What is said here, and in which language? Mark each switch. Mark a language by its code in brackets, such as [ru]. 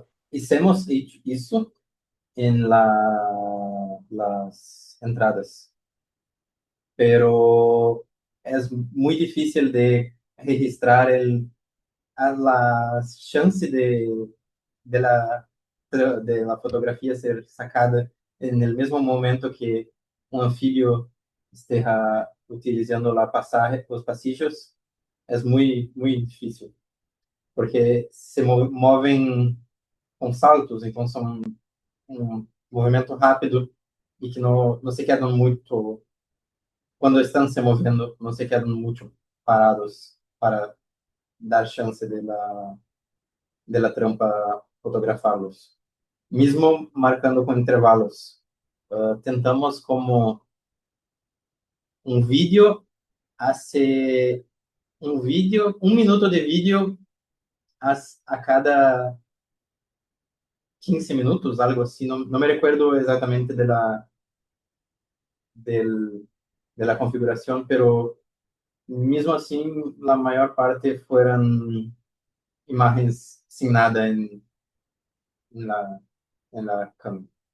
[es] hicimos eso en las entradas, pero es muy difícil de registrar a la chance de la, de la fotografía ser sacada en el mismo momento que un anfibio esté utilizando los pasillos. Es muy difícil, porque se mueven com saltos, [pt] então são um movimento rápido e que não se quedam muito, quando estão se movendo, não se quedam muito parados para dar chance de la trampa fotografá-los. Mesmo marcando com intervalos. Tentamos como um vídeo, hace um minuto de vídeo a cada 15 minutos, algo así. [es] No me recuerdo exactamente del, de la configuración, pero mismo así, la mayor parte fueron imágenes sin nada en la, en la cámara.